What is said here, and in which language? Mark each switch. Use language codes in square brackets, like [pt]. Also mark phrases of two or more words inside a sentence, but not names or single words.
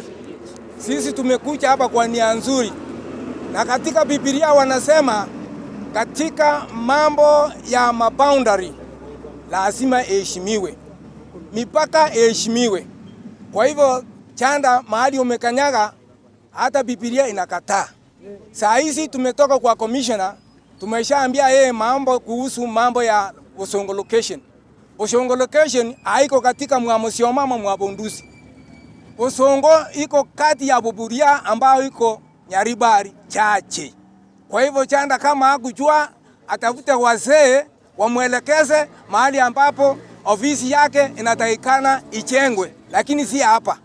[sw] Sisi tumekuja hapa kwa nia nzuri. Na katika Biblia wanasema katika mambo ya maboundary lazima iheshimiwe. Mipaka iheshimiwe. Kwa hivyo Chanda mahali umekanyaga hata Biblia inakataa. Saa hizi tumetoka kwa commissioner, tumeshaambia yeye mambo kuhusu mambo ya Bosongo location. Bosongo location haiko katika Mwamusioma Mwabundusi. Bosongo iko kati ya Buburia ambayo iko Nyaribari Chache. Kwa hivyo Chanda kama hakujua atafute wazee wamwelekeze mahali ambapo ofisi yake inatakikana ichengwe, lakini si hapa.